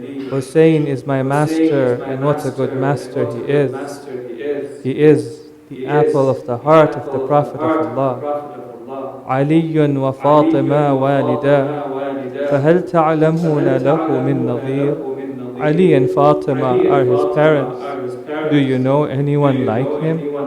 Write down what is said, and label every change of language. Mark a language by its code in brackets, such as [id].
[en] Hussein is my master, and what a good master he is. He is the apple of the heart of the Prophet of Allah. [ar] علي وفاطمة والدا فهل تعلمون له من نظير. [en] Ali and Fatima are his parents. Do you know anyone like him?